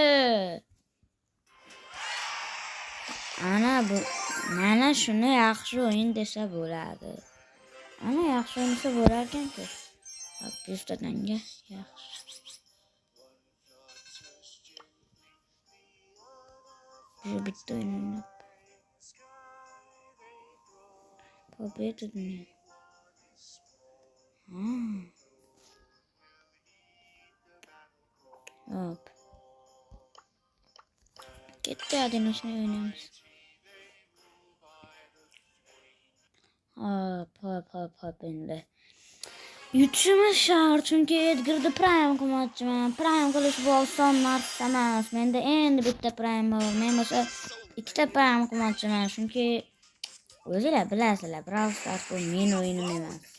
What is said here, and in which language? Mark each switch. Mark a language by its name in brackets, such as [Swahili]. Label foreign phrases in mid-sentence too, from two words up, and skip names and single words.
[Uzbek] Mana shuni yaxshi o'yin desa bo'ladi. Ana yaxshi o'ynasa bo'lar ekan-ku. Hop, 100 tanga yaxshi. Bitta o'ynab. [Russian] Победа мне. [Uzbek] Hop. [Turkish] Gitti hadi nasıl oynayalım. [Uzbek] Hop endi. Yutishimiz shart, chunki Edgar'da prime qilmoqchiman. Prime qilish bu oson narsa emas. Menda endi bitta prime bor. Men bo'lsa ikkita prime qilmoqchiman, chunki o'zinglar bilasizlar, Brawl Stars bu men o'yinim emas.